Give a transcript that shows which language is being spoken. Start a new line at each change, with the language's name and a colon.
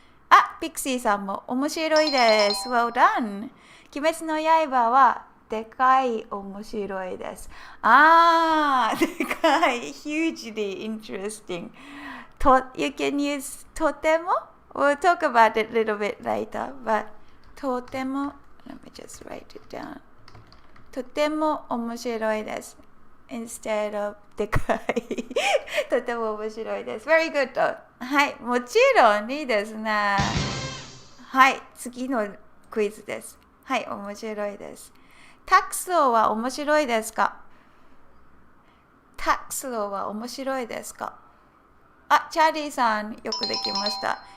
Japanese: あ、ピクシーさんも面白いです。
English: Well done.
Japanese: 鬼滅の刃はでかい面白いです。
English: あー、でかい。hugely interesting. You can use とても We'll talk about it a little bit later, but とても Let me just write it down.
Japanese: とても面白いです。
English: Instead of でかい。
Japanese: とても面白いです。
English: Very good.
Japanese: はい、もちろんいいですね。はい、次のクイズです。はい、面白いです。タクソーは面白いですか? タクソーは面白いですか?あ、チャーリーさん、よくできました。